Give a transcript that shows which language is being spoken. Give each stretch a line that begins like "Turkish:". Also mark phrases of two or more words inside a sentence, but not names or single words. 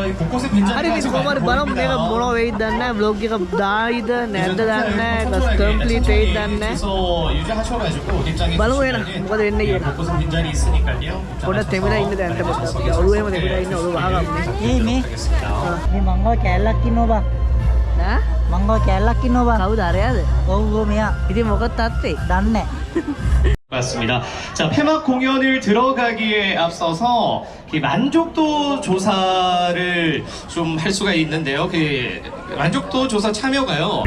Sinhala: හරි ඉතින් කොහොම හරි බලමු මේක මොන වෙයිද දන්නේ නැහැ බ්ලොග් එක දායිද නැද්ද දන්නේ නැහැ කම්ප්ලීට් වෙයිද දන්නේ නැහැ බලමු එන මොකද වෙන්නේ කියලා පොඩ්ඩක් තෙමිලා ඉන්න දැන් පොඩ්ඩක් ඔළුව එහෙම තෙමිලා ඉන්න ඔළුව වහගන්න මේ මංගල කැලලක් ඉන්නවා බා ඈ මංගල කැලලක් ඉන්නවා බා කවුද අරයාද ඔව් මෙයා ඉතින් මොකද තාත්තේ දන්නේ නැහැ
Korean: 맞습니다. 자, 폐막 공연을 들어가기에 앞서서 그 만족도 조사를 좀 할 수가 있는데요. 그 만족도 조사 참여가요.